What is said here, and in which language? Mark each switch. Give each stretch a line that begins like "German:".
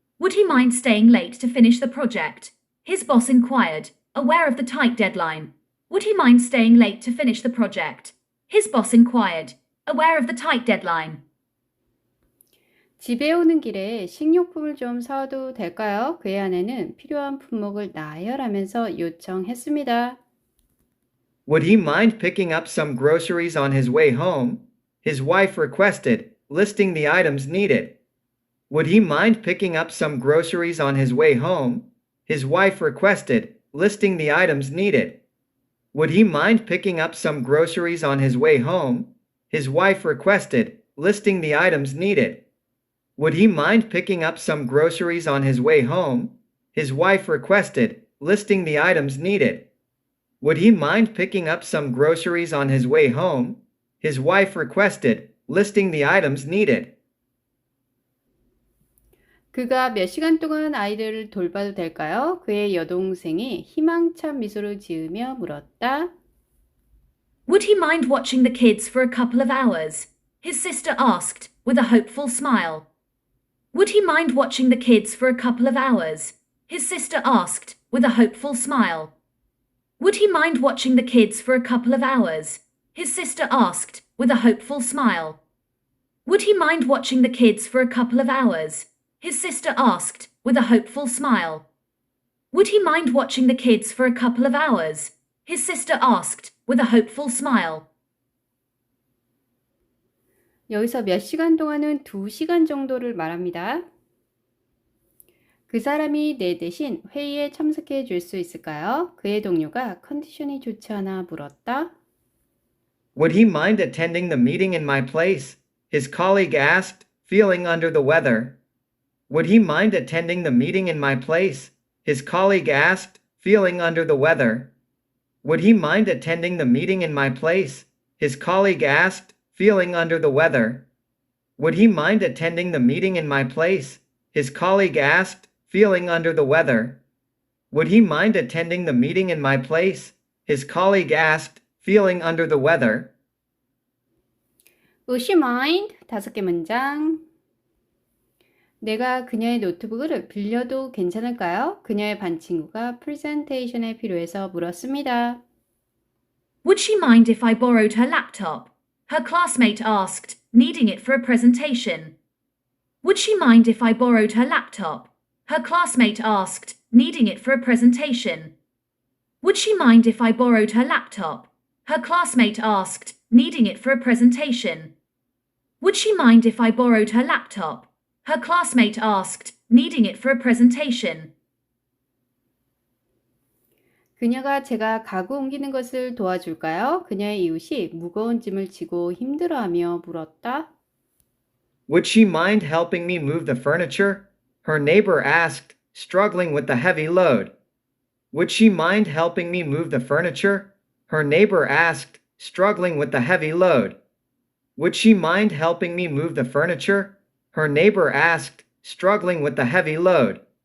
English: Would he mind staying late to finish the project? His boss inquired, aware of the tight deadline. Would he mind staying late to finish the project? His boss inquired, aware of the tight deadline.
Korean: 집에 오는 길에 식료품을 좀 사도 될까요? 그의 아내는 필요한 품목을 나열하면서 요청했습니다.
English: Would he mind picking up some groceries on his way home? his wife requested, listing the items needed. Would he mind picking up some groceries on his way home? His wife requested, listing the items needed. Would he mind picking up some groceries on his way home? His wife requested, listing the items needed. Would he mind picking up some groceries on his way home? His wife requested, listing the items needed. Would he mind picking up some groceries on his way home? His wife requested, listing the items needed.
Korean: 그가 몇 시간 동안 아이들을 돌봐도 될까요? 그의 여동생이 희망찬 미소를 지으며 물었다.
English: Would he mind watching the kids for a couple of hours? His sister asked, with a hopeful smile. Would he mind watching the kids for a couple of hours? His sister asked, with a hopeful smile. Would he mind watching the kids for a couple of hours? His sister asked, with a hopeful smile. Would he mind watching the kids for a couple of hours? His sister asked, with a hopeful smile. Would he mind watching the kids for a couple of hours? His sister asked, with a hopeful smile.
Korean: 여기서 몇 시간 동안은 2시간 정도를 말합니다. 그 사람이 내 대신 회의에 참석해 줄 수 있을까요? 그의 동료가 컨디션이 좋지 않아 물었다.
English: Would he mind attending the meeting in my place? His colleague asked, feeling under the weather. Would he mind attending the meeting in my place? His colleague asked, feeling under the weather. Would he mind attending the meeting in my place? His colleague asked, feeling under the weather. Would he mind attending the meeting in my place? His colleague asked, feeling under the weather. Would he mind attending the meeting in my place? His colleague asked, feeling under the weather. Would she mind?
Korean: 5개 문장. 내가 그녀의 노트북을 빌려도 괜찮을까요? 그녀의 반 친구가 프레젠테이션에 필요해서 물었습니다.
English: Would she mind if I borrowed her laptop? Her classmate asked, needing it for a presentation. Would she mind if I borrowed her laptop? Her classmate asked, needing it for a presentation. Would she mind if I borrowed her laptop? Her classmate asked, needing it for a presentation. Would she mind if I borrowed her laptop? Her classmate asked, needing it for a presentation.
Korean: 그녀가 제가 가구 옮기는 것을 도와줄까요? 그녀의 이웃이 무거운 짐을 지고 힘들어하며 물었다.
English: Would she mind helping me move the furniture? Her neighbor asked, struggling with the heavy load. Would she mind helping me move the furniture? Her neighbor asked, struggling with the heavy load. Would she mind helping me move the furniture? Her neighbor asked, struggling with the heavy load.